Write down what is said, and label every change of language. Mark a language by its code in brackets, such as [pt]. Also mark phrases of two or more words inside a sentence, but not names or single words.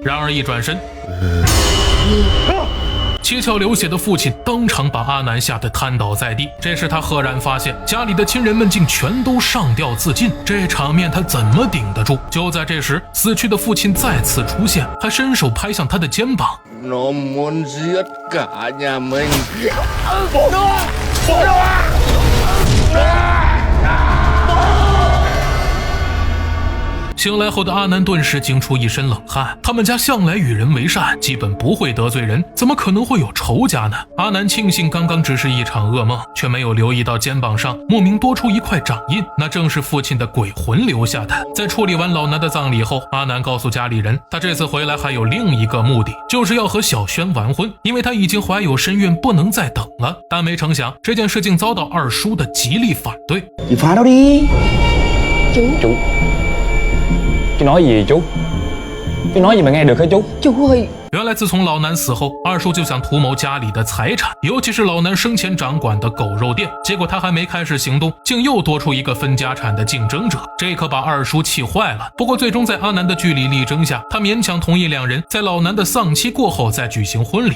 [zh] 然而一转身，七窍流血的父亲当场把阿南吓得瘫倒在地。这时他赫然发现家里的亲人们竟全都上吊自尽，这场面他怎么顶得住？就在这时，死去的父亲再次出现，还伸手拍向他的肩膀。 [vi] Nó muốn giết cả nhà mình. [zh] 醒来后的阿南顿时惊出一身冷汗，他们家向来与人为善，基本不会得罪人，怎么可能会有仇家呢？阿南庆幸刚刚只是一场噩梦，却没有留意到肩膀上莫名多出一块掌印，那正是父亲的鬼魂留下的。在处理完老南的葬礼后，阿南告诉家里人，他这次回来还有另一个目的，就是要和小轩完婚，因为他已经怀有身孕，不能再等了。但没成想这件事竟遭到二叔的极力反对。 [vi] Chị phá nó đi. Chú nói gì chú? Chú nói gì mà nghe được hả chú? Chú ơi. [zh] 原来自从老南死后，二叔就想图谋家里的财产，尤其是老南生前掌管的狗肉店。结果他还没开始行动，竟又多出一个分家产的竞争者，这可把二叔气坏了。不过最终在阿南的据理力争下，他勉强同意两人在老南的丧期过后再举行婚礼。